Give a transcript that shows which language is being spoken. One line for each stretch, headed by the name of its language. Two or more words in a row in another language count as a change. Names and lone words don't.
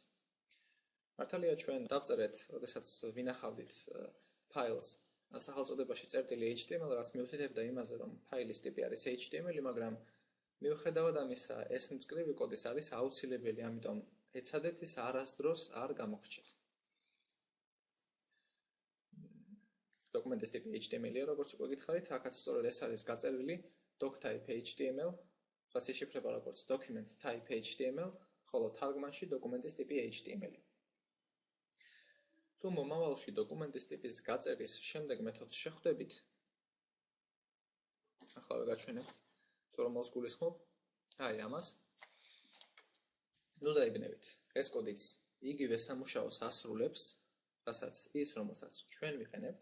Georgian: მართალია ჩვენ დავწერეთ, როდესაც ვინახავდით ფაილს სახელწოდებაში წერტილი HTML, რაც მიუთითებდა იმაზე, რომ ფაილის ტიპი არის HTML, მაგრამ მიუხედავად ამისა, ეს მწკრივი კოდის არის აუცილებელი, ამიტომ ეცადეთ ის არასდროს არ გამოგრჩეთ. დოკუმენტის ტიპი HTML-ია, როგორც უკვე გითხარით, აქაც სწორედ ეს არის გაწერილი doctype HTML, რაც იშიფრება როგორც
English: document type
Georgian: HTML, ხოლო თარგმანში დოკუმენტის ტიპი HTML. თუ მომავალში დოკუმენტის ტიპის გაწერის შემდეგ მეთოდს შეხვდებით, ახლა ვაგაჩვენებთ, თუ რომელს გულისხმობ, აი ამას. ნუ დაიგნებით, ეს კოდიც იგივე სამუშაოს ასრულებს, რასაც ის, რომელსაც ჩვენ ვიყენებთ.